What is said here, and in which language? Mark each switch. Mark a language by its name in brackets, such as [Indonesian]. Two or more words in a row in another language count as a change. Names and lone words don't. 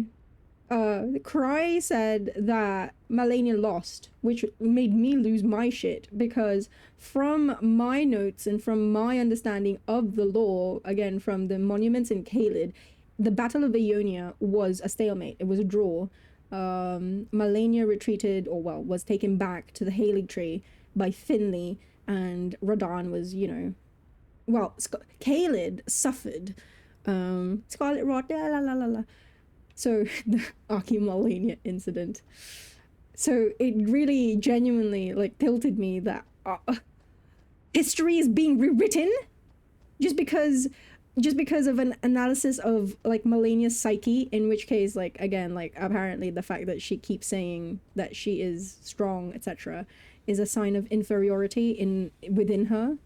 [English] Cry said that Melania lost, which made me lose my shit, because from my notes and from my understanding of the lore, again, from the monuments in Caelid, the Battle of Ionia was a stalemate. It was a draw. Melania retreated, or well, was taken back to the Halig Tree by Finley, and Radon was, you know... Well, Caelid suffered... Scarlet Rot, la la la la. So, the Melania incident. So, it really genuinely, like, tilted me that history is being rewritten just because of an analysis of, like, Melania's psyche, in which case, like, again, like, apparently the fact that she keeps saying that she is strong, etc., is a sign of inferiority within her.